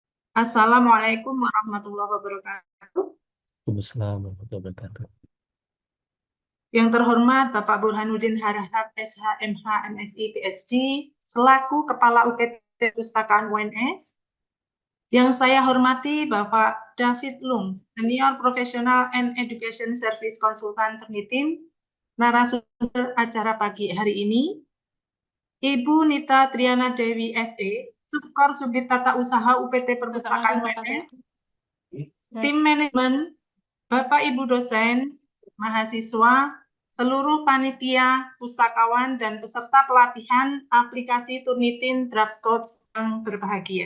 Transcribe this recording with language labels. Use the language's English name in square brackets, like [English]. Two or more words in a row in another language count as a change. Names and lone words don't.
[Arabic] السلام عليكم ورحمة الله وبركاته. وعليكم السلام ورحمة الله وبركاته. [Indonesian] Yang terhormat Bapak Burhanuddin Harahap, SHMH, MSI, PhD, selaku Kepala UPT Pustakaan UNS. Yang saya hormati Bapak David Lung, [English] Senior Professional and Education Service Consultant [Indonesian] Pernitim, narasumber acara pagi hari ini. Ibu Nita Triana Dewi, SE, Subkor Subdit Tata Usaha UPT Perpustakaan UNS. Tim manajemen, Bapak Ibu dosen, mahasiswa, seluruh panitia, pustakawan, dan peserta pelatihan aplikasi Turnitin Draft Coach yang berbahagia.